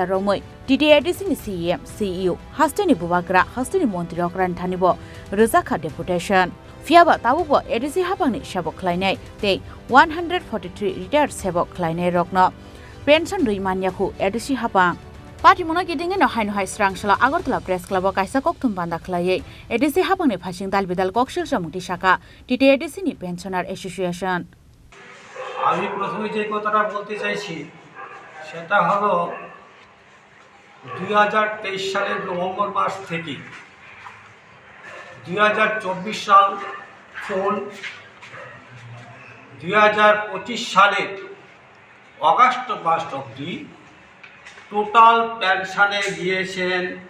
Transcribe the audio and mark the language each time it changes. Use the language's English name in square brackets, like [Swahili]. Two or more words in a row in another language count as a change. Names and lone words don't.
[Kok Borok] romoi TTAADC ni CEM CEO hasteni bubagra hasteni montri okran thanibo Tisakha deputation Fiaba Tabuk ADC Haphangni Sebok Khlainai tei 143 retired Sebok Khlainairokno pension Ruwi Manya Kho ADC Haphang Patimungno Kitingwi Haino Srangsalo Agartala press Clubo Kaisa Kokthum Panda Khlaiwi ADC Haphangni Phaising dalbidal Koksilsamung Tisakha TTAADC ni pensioner association [Bangla] আমি প্রথমে যে কথাটা বলতে চাইছি সেটা হলো 2023 সালের নভেম্বর মাস থেকে 2024 সাল ফুল 2025 সালের অগাস্ট মাস অবধি [English] total pensione [Bangla] গিয়েছেন